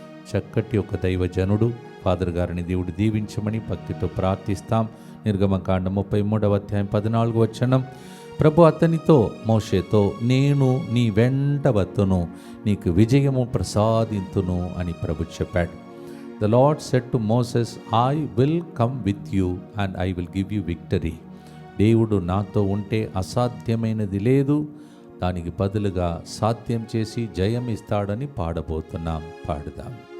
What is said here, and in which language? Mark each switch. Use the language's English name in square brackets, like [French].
[Telugu] చక్కటి ఒక దైవజనుడు ఫాదర్ గారిని దేవుడు దీవించమని భక్తితో ప్రార్థిస్తాం. నిర్గమకాండం 33వ అధ్యాయం 14వ వచనం, ప్రభు అతనితో మోషేతో, నేను నీ వెంట వత్తును, నీకు విజయము ప్రసాదింతును అని ప్రభు చెప్పాడు. [English] The Lord said to Moses, I will come with you and I will give you victory. [Telugu] దేవుడు నాతో ఉంటే అసాధ్యమైనది లేదు, దానికి బదులుగా సాధ్యం చేసి జయం ఇస్తాడని పాడబోతున్నాం. పాడుదాం.